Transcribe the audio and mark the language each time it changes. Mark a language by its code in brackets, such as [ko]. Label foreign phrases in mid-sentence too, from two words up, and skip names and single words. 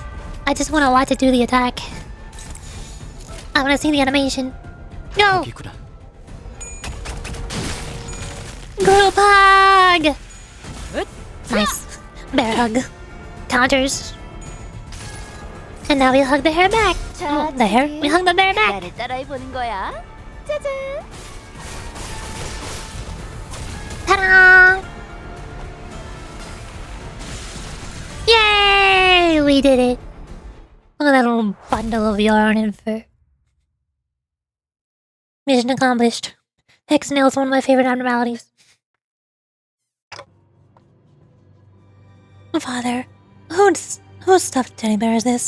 [en] I just want to watch it do the attack. I want to see the animation. Go! [ko] 여기구나. [en] Group hug! Nice. Bear hug. Counters. And now we hug the hair back. [ko] 자, [en] The hair? We hug the bear back. [ko] 나를 따라해보는 거야. 짜잔. [en] Ta-da! Yay! We did it. Look at that little bundle of yarn and fur. Mission accomplished. Hex nail is one of my favorite abnormalities. Father, whose stuffed teddy bear is this?